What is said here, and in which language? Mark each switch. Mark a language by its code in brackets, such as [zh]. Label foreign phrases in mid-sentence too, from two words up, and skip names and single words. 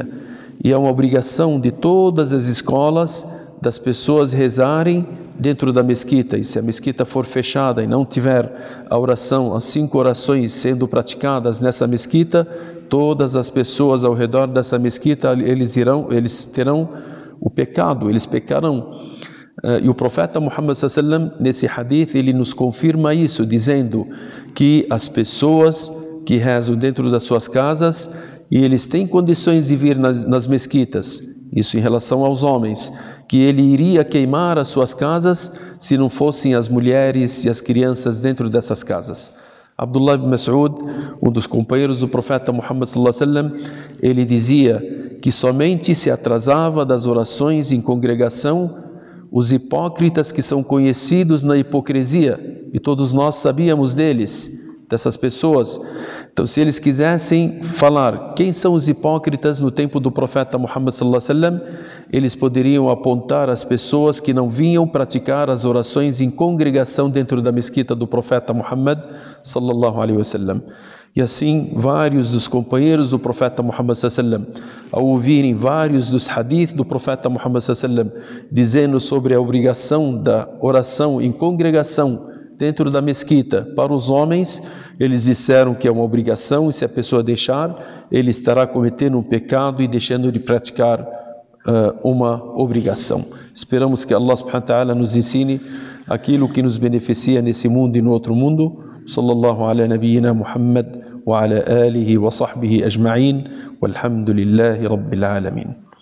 [pt] E é uma obrigação de todas as escolas das pessoas rezarem dentro da mesquita. E se a mesquita for fechada e não tiver a oração, as 5 orações sendo praticadas nessa mesquita, todas as pessoas ao redor dessa mesquita, eles terão o pecado, eles pecarão. E o profeta Muhammad [ar] صلى الله عليه وسلم, [pt] nesse hadith, ele nos confirma isso, dizendo que as pessoas que rezam dentro das suas casas e eles têm condições de vir nas mesquitas, isso em relação aos homens, que ele iria queimar as suas casas se não fossem as mulheres e as crianças dentro dessas casas. Abdullah ibn Mas'ud, um dos companheiros do profeta Muhammad [ar] صلى الله عليه وسلم, [pt] ele dizia que somente se atrasava das orações em congregação os hipócritas que são conhecidos na hipocrisia, e todos nós sabíamos dessas pessoas. Então, se eles quisessem falar quem são os hipócritas no tempo do profeta Muhammad [ar] صلى الله عليه وسلم, [pt] eles poderiam apontar as pessoas que não vinham praticar as orações em congregação dentro da mesquita do profeta Muhammad [ar] صلى الله عليه وسلم. [pt] E assim, vários dos companheiros do profeta Muhammad [ar] صلى الله عليه وسلم, [pt] ao ouvirem vários dos hadith do profeta Muhammad [ar] صلى الله عليه وسلم [pt] dizendo sobre a obrigação da oração em congregação dentro da mesquita para os homens, eles disseram que é uma obrigação, e se a pessoa deixar, ele estará cometendo um pecado e deixando de praticar uma obrigação. Esperamos que Allah [ar] سبحانه وتعالى [pt] nos ensine aquilo que nos beneficia nesse mundo e no outro mundo. [ar] صلى الله على نبينا محمد وعلى آله وصحبه أجمعين، والحمد لله رب العالمين.